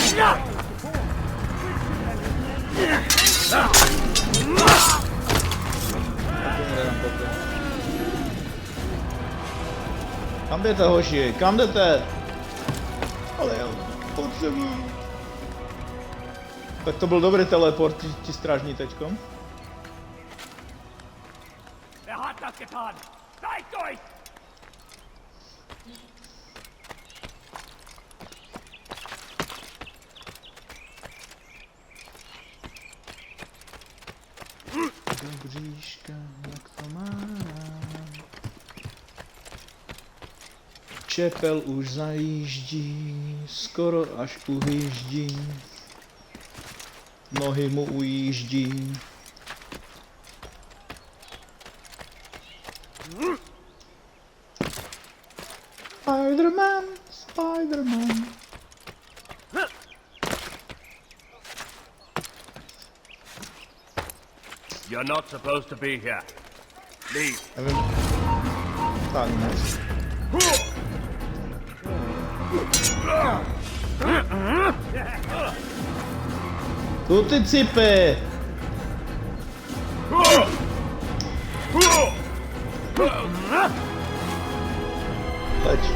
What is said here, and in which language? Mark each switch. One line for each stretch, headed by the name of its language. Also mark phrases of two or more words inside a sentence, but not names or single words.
Czech: Kam jdete, hoši? Kam jdete? Ale jo, potřebuji. Tak to byl dobrý teleport, ti strážní teďkom.
German: Wer hat das getan? Zeigt euch!
Czech: Do bříška, jak to má? Čepel už zajíždí, skoro až uhyždí. Nohy mu ujíždí. Spider-Man, Spider-Man.
English: You're not supposed to be here. Leave.
Czech: Nevím. Tak, ne. Tu ty cipy! Leč.